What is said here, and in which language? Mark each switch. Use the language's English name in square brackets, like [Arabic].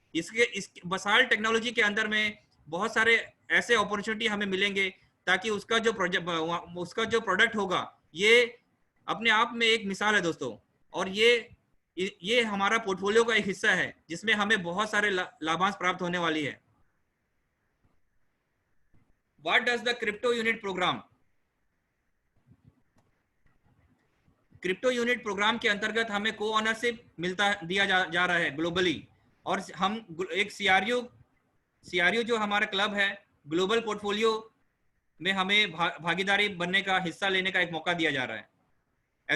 [Hindi] इस basalt technology के अंदर में बहुत सारे ऐसे अपॉर्चुनिटी हमें मिलेंगे, ताकि उसका जो प्रोडक्ट होगा, ये अपने आप में एक मिसाल है दोस्तों। और ये हमारा पोर्टफोलियो का एक हिस्सा है, जिसमें हमें बहुत सारे लाभांश प्राप्त होने वाली है। [English] What does the crypto unit program? [Hindi] Crypto unit programme के अंतर्गत हमें को ऑनरशिप दिया जा रहा है ग्लोबली, और हम एक सीआरयू जो हमारा क्लब है, ग्लोबल पोर्टफोलियो में हमें भागीदारी बनने का, हिस्सा लेने का एक मौका दिया जा रहा है।